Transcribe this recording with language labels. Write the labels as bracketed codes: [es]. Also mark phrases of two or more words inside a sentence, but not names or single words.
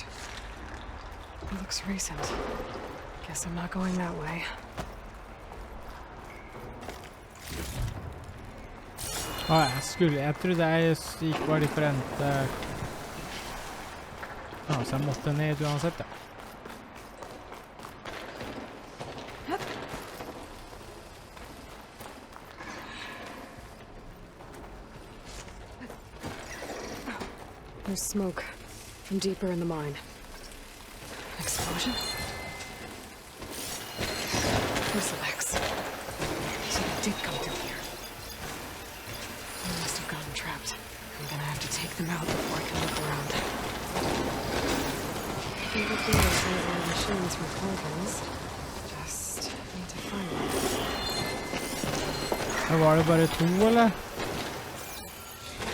[en] It looks recent. Guess I'm not going that way. [no] Jeg trodde jeg gikk bare different. Så jeg måtte ned uansett, ja. [en] There's smoke from deeper in the mine. Explosion? Bristlebacks. So they did come through here. They must have gotten trapped. I'm gonna have to take them out before I can look around. I think that there are some of our machines from Horzions. Just need to find them. [no] Var det bare to, eller?